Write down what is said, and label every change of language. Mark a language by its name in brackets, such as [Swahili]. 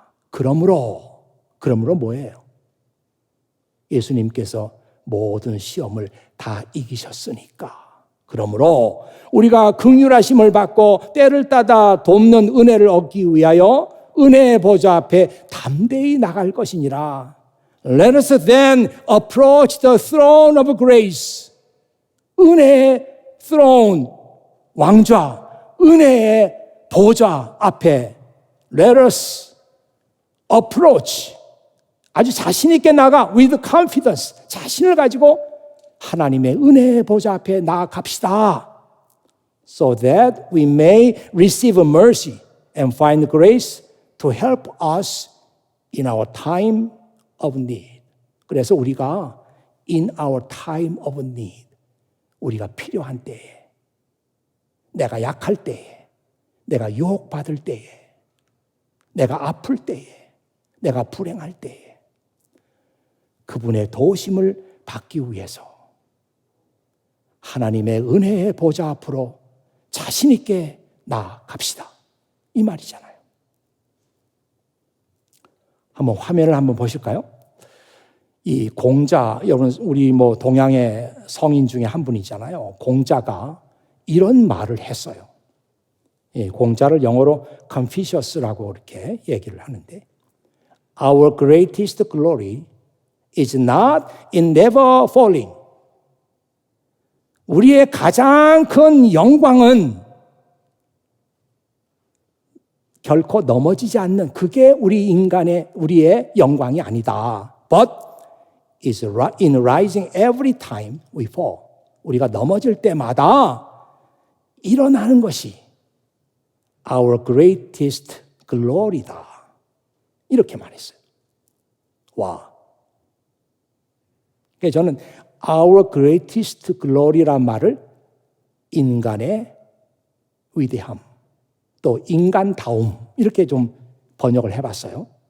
[Korean] 그러므로 뭐예요? 예수님께서 모든 시험을 다 이기셨으니까. 그러므로 우리가 긍휼하심을 받고 때를 따라 돕는 은혜를 얻기 위하여 은혜의 보좌 앞에 담대히 나갈 것이니라. [English] Let us then approach the throne of grace. [Korean] 은혜의 throne, 왕좌, 은혜의 보좌 앞에 [English] Let us approach. [Korean] 아주 자신 있게 나가 [English] with confidence. [Korean] 자신을 가지고 하나님의 은혜의 보좌 앞에 나아갑시다. [English] So that we may receive mercy and find grace to help us in our time of need. [Korean] 그래서 우리가 [English] in our time of need, [Korean] 우리가 필요한 때에, 내가 약할 때에, 내가 유혹받을 때에, 내가 아플 때에, 내가 불행할 때에 그분의 도우심을 받기 위해서 하나님의 은혜의 보좌 앞으로 자신 있게 나아갑시다. 이 말이잖아요. 한번 화면을 한번 보실까요? 이 공자, 여러분 우리 동양의 성인 중에 한 분이잖아요. 공자가 이런 말을 했어요. 이 공자를 영어로 Confucius라고 이렇게 얘기를 하는데, [English] Our greatest glory is not in never falling. [Korean] 우리의 가장 큰 영광은 결코 넘어지지 않는, 그게 우리의 영광이 아니다. [English] But is in rising every time we fall. [Korean] 우리가 넘어질 때마다 일어나는 것이 [English] our greatest glory [Korean] 다. 이렇게 말했어요. 와. 그래서 저는 [English] our greatest glory [Korean] 란 말을 인간의 위대함, 또 인간다움, 이렇게 좀 번역을 해봤어요.